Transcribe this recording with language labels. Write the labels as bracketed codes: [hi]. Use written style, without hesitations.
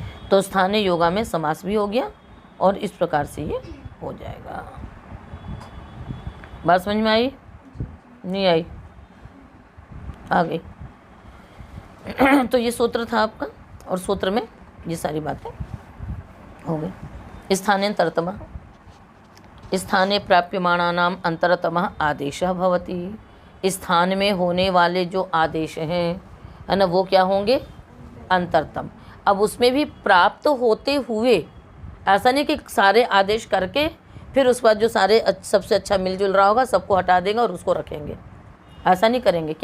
[hi] तो स्थाने योगा में समास भी हो गया और इस प्रकार से ये हो जाएगा। बात समझ में आई, नहीं आई, आ गई? तो ये सूत्र था आपका, और सूत्र में ये सारी बातें हो गई। [sa] स्थानेन्तरतमः, स्थाने प्राप्यमाणानाम अंतरतमः आदेशः भवति। [hi] स्थान में होने वाले जो आदेश हैं, है ना, वो क्या होंगे, अंतरतम। अब उसमें भी प्राप्त होते हुए, ऐसा नहीं कि सारे आदेश करके फिर उसके बाद जो सारे सबसे अच्छा मिलजुल रहा होगा सबको हटा देंगे और उसको रखेंगे, ऐसा नहीं करेंगे।